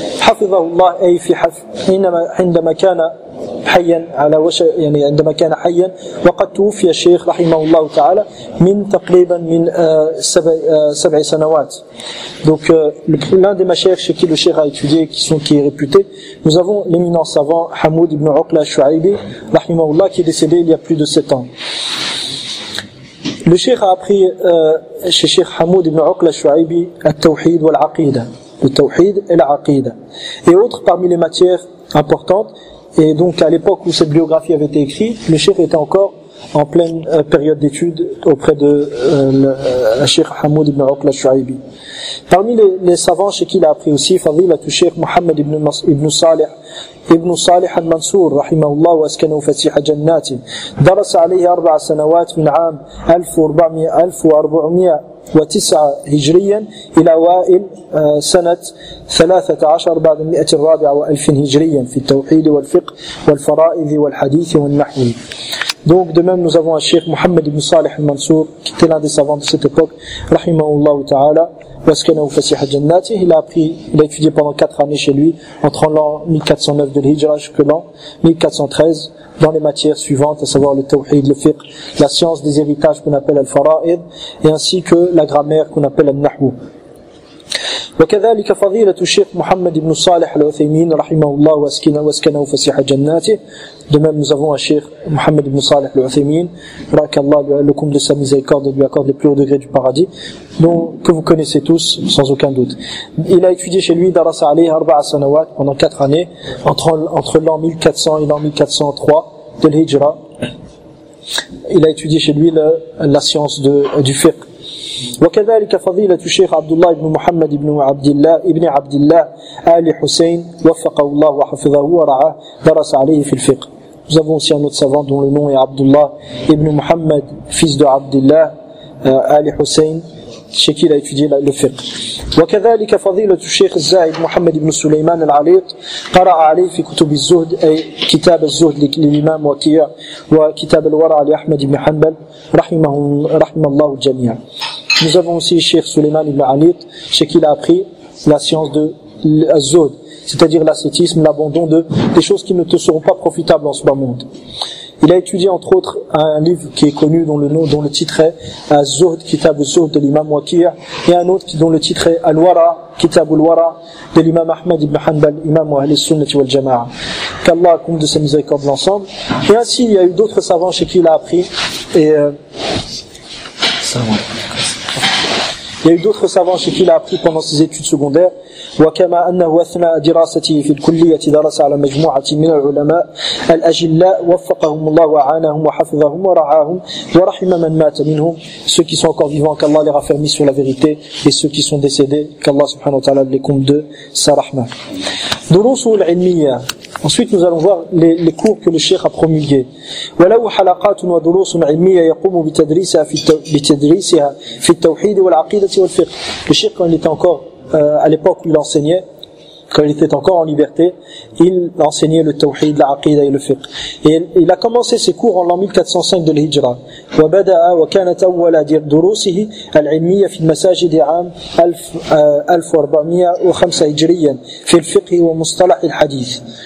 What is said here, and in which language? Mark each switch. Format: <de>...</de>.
<ar>حَفِظَهُ اللَّهُ أي في حينما عندما كان حيا على وش يعني عندما كان حيا وقد توفي الشيخ رحمه الله تعالى من تقريبا من سبع سنوات.</ar> <fr>Donc l'un des mashaykhs chez qui le cheikh a étudié, qui est réputé, nous avons l'éminent savant Hamoud ibn Uqla al-Shu'aybi rahimahu Allah, qui est décédé il y a plus de 7 ans. Le cheikh a appris chez cheikh Hamoud ibn Uqla al-Shu'aybi al-tawhid wa al-aqida, le tawhid et l'aqida, et autres parmi les matières importantes. Et donc à l'époque où cette biographie avait été écrite, le cheikh était encore en pleine période d'études auprès de Cheikh Hamoud ibn Uqla al-Shu'aybi. Parmi les savants chez qui il a appris aussi, Fadilatu Cheikh Muhammad ibn Salih al-Mansour</fr> <ar>rahimahullah wa askanahu fasih jannati. درس عليه 4 سنوات من عام 1409 هجريا الى وائل سنه 13 بعد المئة الرابعة و1000 هجريا في التوحيد والفقه والفرائض والحديث والنحو.</ar> <fr>Donc de même, nous avons un cheikh Muhammad ibn Salih al-Mansour, qui était l'un des savants de cette époque,</fr> <ar>rahimahullah ta'ala, waskanahu fasih al-jannati.</ar> <fr>Il a étudié pendant 4 années chez lui, entre l'an 1409 de l'Hijra jusqu'à l'an 1413, dans les matières suivantes, à savoir le tawhid, le fiqh, la science des héritages qu'on appelle al-fara'id, et ainsi que la grammaire qu'on appelle al-nahwu.</fr> <ar>وكذلك فضيلة الشيخ محمد بن صالح العثيمين رحمه الله واسكنه فسيح جناته.</ar> <fr>De même, nous avons un cheikh Mohammed ibn Salih al-Uthaymeen, Rakallah lui-alloukoum de sa miséricorde, lui accorde les plus hauts degrés du paradis, dont, que vous connaissez tous, sans aucun doute. Il a étudié chez lui,</fr> <ar>Darasa alayhi arba'a sanawat,</ar> <fr>pendant 4 années, entre l'an 1400 et l'an 1403 de l'Hijra. Il a étudié chez lui la science du fiqh.</fr> <ar>وكذلك فضيلة الشيخ عبد الله بن محمد بن عبد الله ابن عبد الله آل حسين وفقه الله وحفظه ورعاه درس عليه في الفقه.</ar> <fr>Nous avons aussi un autre savant dont le nom est Abdullah ibn Muhammad, fils de Abdullah آل حسين, chez qui il a étudié le fiqh.</fr> <ar>وكذلك فضيلة الشيخ الزاهد محمد بن سليمان العليق قرأ عليه في كتب الزهد أي كتاب الزهد للإمام وكيع وكتاب الورع لأحمد بن حنبل رحم الله الجميع.</ar> <fr>Nous avons aussi Cheikh Suleiman ibn Alit, chez qui il a appris la science de l'azod, c'est-à-dire l'ascétisme, l'abandon des choses qui ne te seront pas profitables en ce bas monde. Il a étudié entre autres un livre qui est connu dont le nom, dont le titre est Az-Zuhd, Kitab Az-Zuhd de l'imam Waqi', et un autre dont le titre est Al-Wara, Kitab Al-Wara de l'imam Ahmad ibn Hanbal, imam Ahl-Sunnah wal Jama'a. Qu'Allah accorde de ses miséricordes l'ensemble. Et ainsi, il y a eu d'autres savants chez qui il a appris. Il y a eu d'autres savants chez qui il a appris pendant ses études secondaires.</fr> <ar>وكما أنه أثناء دراسته في الكلية درس على مجموعة من العلماء الأجلاء وفقهم الله وعانهم وحفظهم ورعاهم ورحم من مات منهم.</ar> <fr>Ceux qui sont encore vivants, qu'Allah les raffermit sur la vérité, et ceux qui sont décédés, qu'Allah subhanahu wa ta'ala les comble de sa rahma.</fr> <ar>دروس العلمية.</ar> <fr>Ensuite, nous allons voir les cours que le cheikh a promulgué.</fr> <ar>وله حلقات ودروس علمية يقوم بتدريسها في التوحيد والعقيدة والفقه.</ar> <fr>Le cheikh, quand il était encore à l'époque où il enseignait, quand il était encore en liberté, il enseignait le tawhid, l'aqida et le fiqh. Et il a commencé ses cours en l'an 1405 de l'Hijra.</fr> <ar>وَبَدَأَ وَكَانَتْ أَوَّلَ دُرُوسِهِ الْعِلْمِيَّ فِي الْمَسَاجِدِ عَامْ 1405 هجرياً فِي الْفِقْهِ وَمُصْطَلَحِ الْحَدِيثِ.</ar>